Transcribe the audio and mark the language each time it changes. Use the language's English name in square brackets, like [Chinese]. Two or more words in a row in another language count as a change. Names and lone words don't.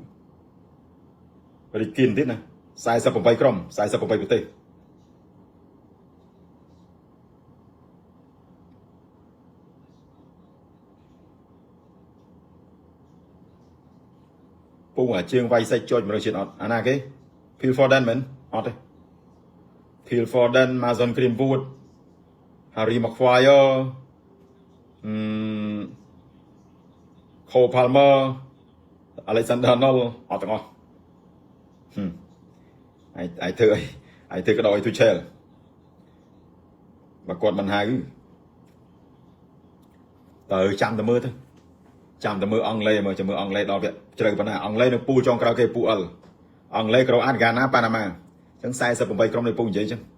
[Khmer] រីកគៀនទៀតណា48ក្រុម48ប្រទេសពូ អាជើងវាយសាច់ចុច100ជាតិអត់អាណាគេ Phil Foden មែនអត់ទេ Phil Foden Mason Greenwood Harry Maguire Cole Palmer Alexander Arnold អត់ទាំងអស់ aiធ្វើក៏ដោយទូឆែលបើគាត់មិនហៅតើចាំតែមើលទៅចាំតែមើលអង់គ្លេសមើលចាំមើលអង់គ្លេសដល់វាជ្រៅប៉ុណ្ណាអង់គ្លេសនៅពូចុងក្រោយគេពូអិលអង់គ្លេសក្រូអាតហ្គាណាប៉ាណាម៉ាអញ្ចឹង48ក្រុមនៃពូនិយាយអញ្ចឹង